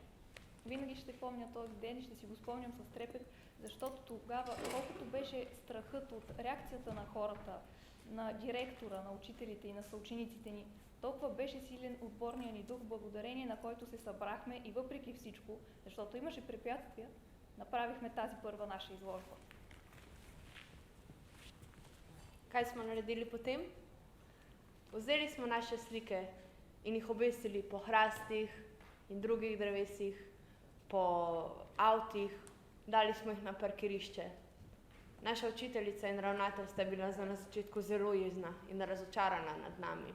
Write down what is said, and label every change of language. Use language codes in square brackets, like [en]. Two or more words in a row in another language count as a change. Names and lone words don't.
[bg] Винаги ще помня този ден и ще си го спомням с трепет, защото тогава, колкото беше страхът от реакцията на хората, на директора, на учителите и на съучениците ни, толкова беше силен отборния ни дух, благодарение на който се събрахме и въпреки всичко, защото имаше препятствия, направихме тази първа наша изложба. [sl] Kaj smo naredili potem? Vzeli smo naše slike in jih obesili po hrastih in drugih drevesih, po avtih, dali smo jih na parkirišče. Naša učiteljica in ravnatelj sta bila za na začetku zelo jezna in razočarana nad nami.